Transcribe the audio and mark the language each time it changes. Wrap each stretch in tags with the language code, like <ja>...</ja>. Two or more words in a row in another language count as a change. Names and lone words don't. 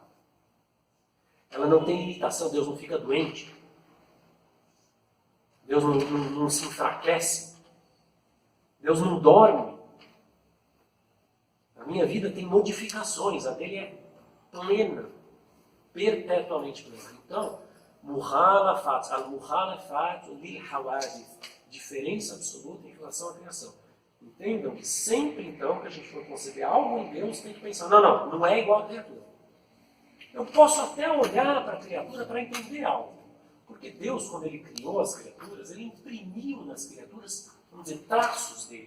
<pt>Ela não tem limitação, Deus não fica doente. Deus não se enfraquece. Deus não dorme. A minha vida tem modificações, a dele é plena, perpetuamente plena. Então,</pt> <ar>مخالفات، المخالفات للحوادث,</ar> <pt>diferença absoluta em relação à criação. Entendam que sempre, então, que a gente for conceber algo em Deus, tem que pensar, não é igual à criatura. Eu posso até olhar para a criatura para entender algo. Porque Deus, quando Ele criou as criaturas, Ele imprimiu nas criaturas, vamos dizer, traços dele.</pt>